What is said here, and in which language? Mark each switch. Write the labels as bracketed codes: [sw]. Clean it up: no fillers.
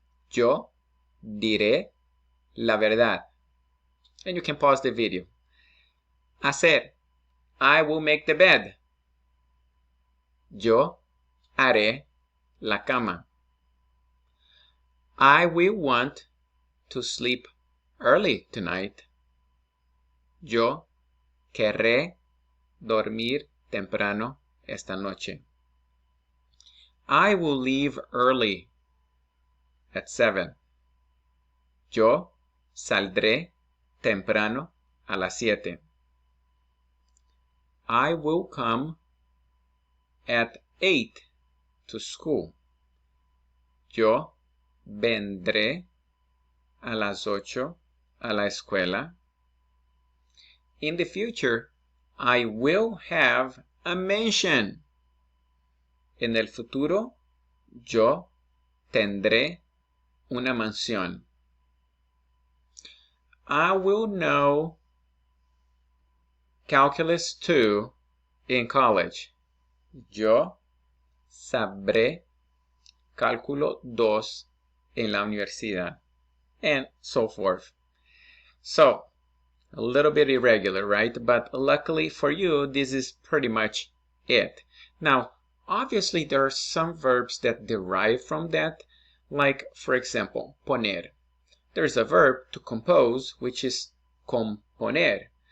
[es] Yo diré la verdad. [en] And you can pause the video. Hacer. I will make the bed. [es] Yo haré la cama. [en] I will want to sleep early tonight. [es] Yo querré dormir temprano esta noche. [en] I will leave early at 7. [es] Yo saldré temprano a las 7. [en] I will come at 8 to school. [es] Yo vendré a las 8 a la escuela. [en] In the future, I will have a mansion. [es] En el futuro, yo tendré una mansión. [en] I will know Calculus 2 in college. [es] Yo sabré Cálculo 2 en la universidad. [en] And so forth. So, a little bit irregular, right? But luckily for you, this is pretty much it. Now, obviously, there are some verbs that derive from that, like, for example, poner. There's a verb to compose, which is componer.